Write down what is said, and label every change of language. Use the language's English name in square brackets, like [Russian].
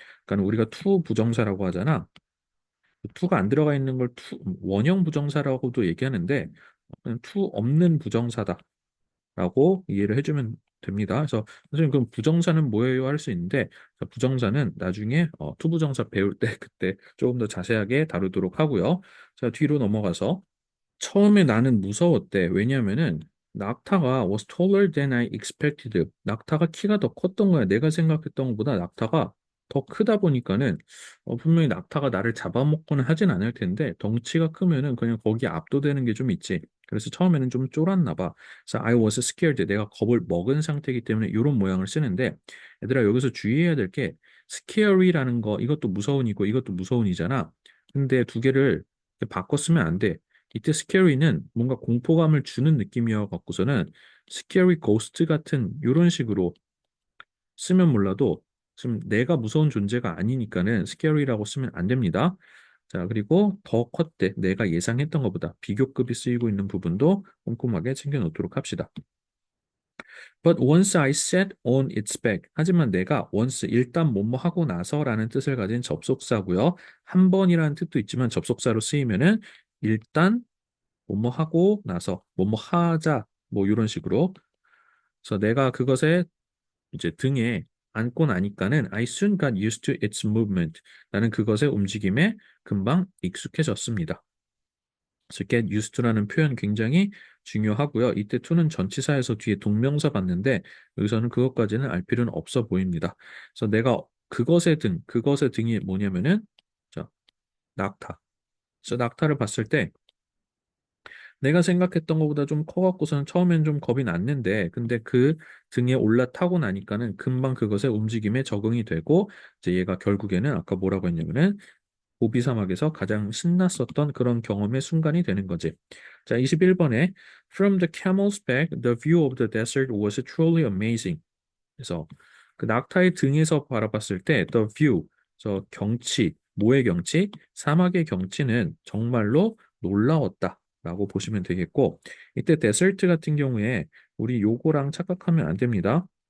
[Korean] 그러니까 우리가 투 부정사라고 하잖아. 투가 안 들어가 있는 걸 원형 부정사라고도 얘기하는데 그냥 투 없는 부정사다라고 이해를 해주면 됩니다. 그래서 선생님 그럼 부정사는 뭐예요? 할 수 있는데 부정사는 나중에 투 부정사 배울 때 그때 조금 더 자세하게 다루도록 하고요. 자, 뒤로 넘어가서 처음에 나는 무서웠대. 왜냐면은 낙타가 [English] was taller than I expected. [Korean] 낙타가 키가 더 컸던 거야. 내가 생각했던 것보다 낙타가 더 크다 보니까는 분명히 낙타가 나를 잡아먹거나 하진 않을 텐데 덩치가 크면은 그냥 거기에 압도되는 게 좀 있지. 그래서 처음에는 좀 쫄았나 봐. 그래서 [English] I was scared. [Korean] 내가 겁을 먹은 상태이기 때문에 이런 모양을 쓰는데 얘들아 여기서 주의해야 될 게 scary라는 거 이것도 무서운이고 이것도 무서운이잖아. 근데 두 개를 바꿔 쓰면 안 돼. 이때 스케리는 뭔가 공포감을 주는 느낌이어 갖고서는 스케리 고스트 같은 이런 식으로 쓰면 몰라도 지금 내가 무서운 존재가 아니니까는 스케리라고 쓰면 안 됩니다. 자, 그리고 더 컸대. 내가 예상했던 것보다 비교급이 쓰이고 있는 부분도 꼼꼼하게 챙겨 놓도록 합시다. [English] But once I sat on its back. [Korean] 하지만 내가 once 일단 뭐뭐 하고 나서라는 뜻을 가진 접속사고요. 한 번이라는 뜻도 있지만 접속사로 쓰이면은 일단 뭐뭐 하고 나서 뭐뭐 하자 뭐 이런 식으로. 그래서 내가 그것에 이제 등에 안고 나니까는 [English] I soon got used to its movement. [Korean] 나는 그것의 움직임에 금방 익숙해졌습니다. 그래서 get used to라는 표현 굉장히 중요하고요. 이때 to는 전치사에서 뒤에 동명사 봤는데 여기서는 그것까지는 알 필요는 없어 보입니다. 그래서 내가 그것의 등이 뭐냐면은 자, 낙타. 그래서 낙타를 봤을 때 내가 생각했던 것보다 좀 커갖고서는 처음엔 좀 겁이 났는데, 근데 그 등에 올라타고 나니까는 금방 그것의 움직임에 적응이 되고, 이제 얘가 결국에는 아까 뭐라고 했냐면은, 고비 사막에서 가장 신났었던 그런 경험의 순간이 되는 거지. 자, 21번에 [English] From the camel's back, the view of the desert was truly amazing. [Korean] 그래서 그 낙타의 등에서 바라봤을 때 [English] the view, [Korean] 저 경치, 뭐의 경치? 사막의 경치는 정말로 놀라웠다라고 보시면 되겠고, 이때 데설트 같은 경우에 우리 요거랑 착각하면 안 됩니다.